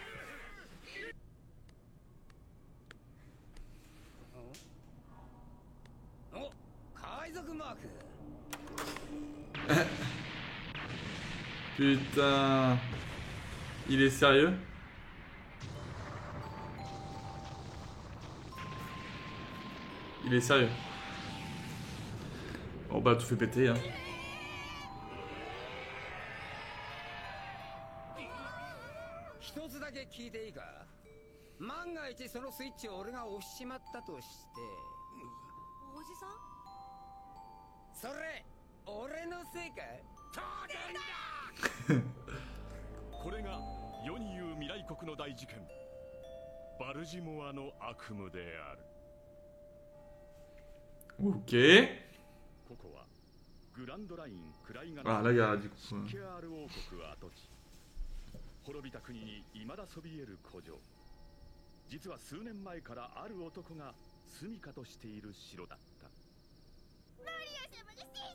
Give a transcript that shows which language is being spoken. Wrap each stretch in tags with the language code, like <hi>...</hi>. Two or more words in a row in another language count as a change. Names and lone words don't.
<fr>Putain. Il est sérieux? Il est sérieux. Oh bah tout fait péter hein.</fr> <ja>一つだけ聞いていいか。万が一そのスイッチを俺が押しちまったとして。おじさん、それ俺のせいか。当然だ。これが世に言う未来国の大事件、バルジモアの悪夢である。</ja> <fr>Ok.</fr> <ja>ここはグランドラインクライガ</ja> <fr>Ah là il y a du coup.</fr> <ja>シケアール王国跡地。滅びた国に未だそびえる古城。実は数年前からある男が住処としている城だった。マリア様が</ja>